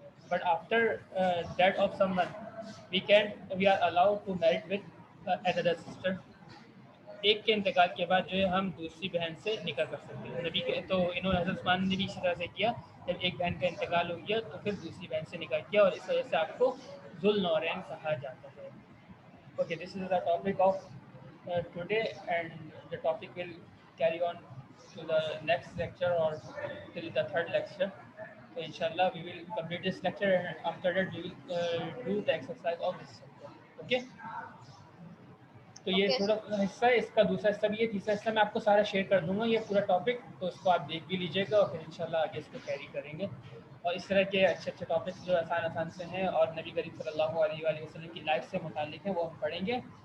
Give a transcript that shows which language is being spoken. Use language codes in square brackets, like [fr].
[en] But after death of someone we are allowed to married with another sister. [ur] ایک کے انتقال کے بعد جو ہے ہم دوسری بہن سے نکاح کر سکتے ہیں. نبی کے تو انہوں نے حضرت عثمان نے بھی اسی طرح سے کیا, جب ایک بہن کا انتقال ہو گیا تو پھر دوسری بہن سے نکاح کیا, اور اس وجہ سے آپ کو ذو النورین کہا جاتا ہے. [en] Okay, this is the topic of today and the topic will carry on to the next lecture or till the third lecture. So inshallah we will complete this lecture and after that we will do the exercise of this lecture. [ur] Okay. تو یہ Okay, تھوڑا حصہ ہے, اس کا دوسرا حصہ بھی ہے, تیسرا حصہ میں آپ کو سارا شیئر کر دوں گا یہ پورا ٹاپک, تو اس کو آپ دیکھ بھی لیجیے گا اور پھر انشاءاللہ آگے اس کو کیری کریں گے. اور اس طرح کے اچھے اچھے ٹاپکس جو آسان سے ہیں اور نبی کریم صلی اللہ علیہ وآلہ وسلم کی لائف سے متعلق ہیں وہ ہم پڑھیں گے.